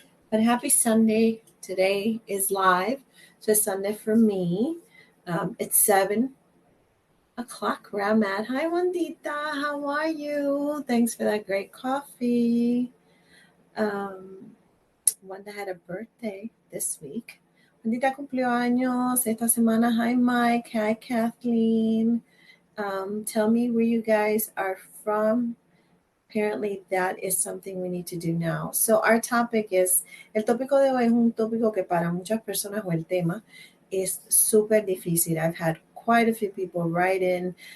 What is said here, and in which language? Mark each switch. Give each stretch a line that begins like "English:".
English: But happy Sunday. Today is live. So it's Sunday for me. It's 7 o'clock where I'm at. Hi, Wandita. How are you? Thanks for that great coffee. Wanda had a birthday this week.
Spanish: Wandita cumplió años esta semana.
English: Hi, Mike. Hi, Kathleen. Tell me where you guys are from. Apparently that is something we need to do now. So our topic is,
Spanish: el tópico de hoy es un tópico que para muchas personas o el tema es súper difícil.
English: I've had quite a few people write in.